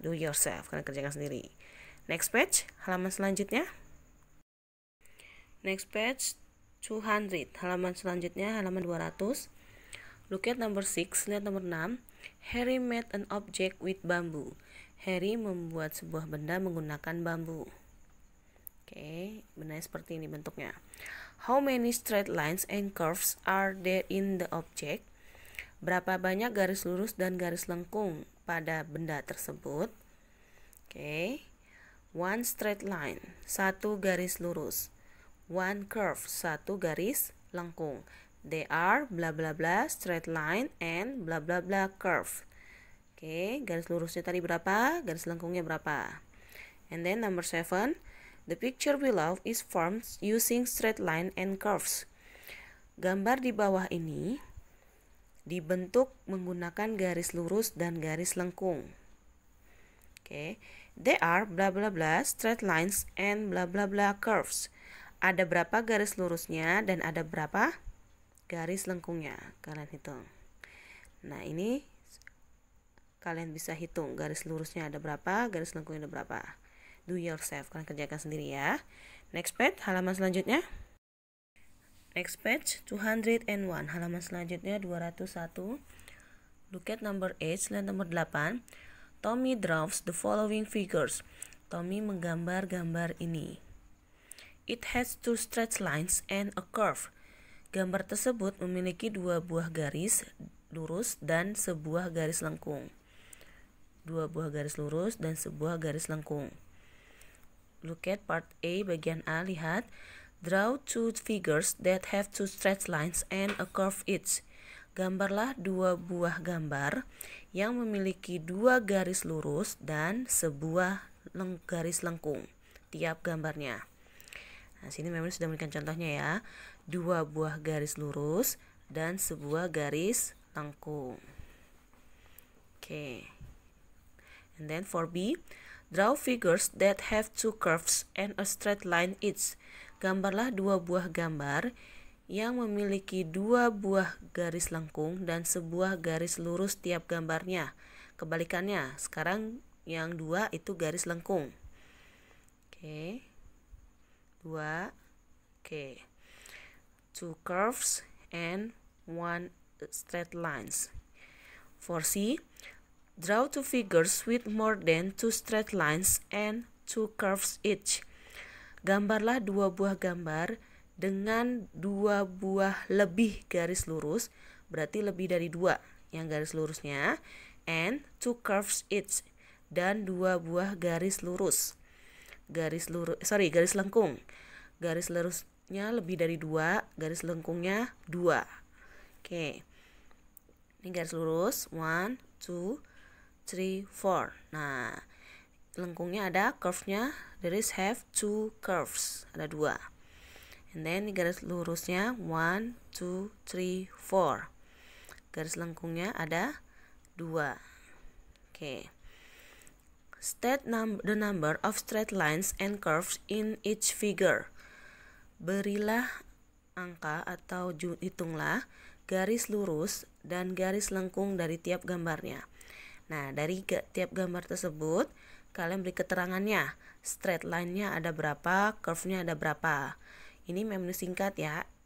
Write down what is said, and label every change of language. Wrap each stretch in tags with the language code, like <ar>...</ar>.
<en>Do yourself,</en> <id>kalian kerjakan sendiri.</id> <en>Next page,</en> <id>halaman selanjutnya.</id> <en>Next page</en> <id>200, halaman selanjutnya halaman 200.</id> <en>Look at number 6,</en> <id>lihat nomor 6.</id> <en>Harry made an object with bamboo.</en> <id>Harry membuat sebuah benda menggunakan bambu. Oke, bendanya seperti ini bentuknya.</id> <en>How many straight lines and curves are there in the object?</en> <id>Berapa banyak garis lurus dan garis lengkung pada benda tersebut?</id> <en>Oke. One straight line,</en> <id>satu garis lurus.</id> <en>One curve,</en> <id>satu garis lengkung.</id> <en>They are bla bla bla straight line and bla bla bla curve.</en> <id>Oke, garis lurusnya tadi berapa? Garis lengkungnya berapa?</id> <en>And then number 7, the picture below is formed using straight line and curves.</en> <id>Gambar di bawah ini dibentuk menggunakan garis lurus dan garis lengkung.</id> <en>Oke, they are bla bla bla straight lines and bla bla bla curves.</en> <id>Ada berapa garis lurusnya dan ada berapa garis lengkungnya? Kalian hitung. Nah, ini kalian bisa hitung garis lurusnya ada berapa, garis lengkungnya ada berapa.</id> <en>Do yourself,</en> <id>kalian kerjakan sendiri ya.</id> <en>Next page,</en> <id>halaman selanjutnya.</id> <en>Next page</en> <id>201, halaman selanjutnya 201.</id> <en>Look at number 8,</en> <id>lihat nomor 8.</id> <en>Tommy draws the following figures. Tommy</en> <id>menggambar gambar ini.</id> <en>It has two straight lines and a curve.</en> <id>Gambar tersebut memiliki dua buah garis lurus dan sebuah garis lengkung. Dua buah garis lurus dan sebuah garis lengkung.</id> <en>Look at part A,</en> <id>bagian A, lihat.</id> <en>Draw two figures that have two straight lines and a curve each.</en> <id>Gambarlah dua buah gambar yang memiliki dua garis lurus dan sebuah garis lengkung tiap gambarnya. Nah, sini memang sudah memberikan contohnya ya. Dua buah garis lurus dan sebuah garis lengkung. Oke.</id> <en>And then for B, draw figures that have two curves and a straight line each.</en> <id>Gambarlah dua buah gambar yang memiliki dua buah garis lengkung dan sebuah garis lurus tiap gambarnya. Kebalikannya, sekarang yang dua itu garis lengkung. Oke. Dua. Oke.</id> <en>Two curves and one straight lines. For C, draw two figures with more than two straight lines and two curves each.</en> <id>Gambarlah dua buah gambar dengan dua buah lebih garis lurus, berarti lebih dari dua yang garis lurusnya,</id> <en>and two curves each,</en> <id>dan dua buah garis lurus. Garis lengkung. Garis lurusnya lebih dari dua, garis lengkungnya dua. Oke. Ini garis lurus 1, 2, 3, 4. Nah, lengkungnya ada, curve-nya</id> <en>there is have two curves,</en> <id>ada dua.</id> <en>And then</en> <id>ini garis lurusnya 1, 2, 3, 4. Garis lengkungnya ada dua. Oke.</id> <en>State the number of straight lines and curves in each figure.</en> <id>Berilah angka atau hitunglah garis lurus dan garis lengkung dari tiap gambarnya. Nah, dari tiap gambar tersebut kalian beri keterangannya. Straight line-nya ada berapa, curve-nya ada berapa. Ini menu singkat ya.</id>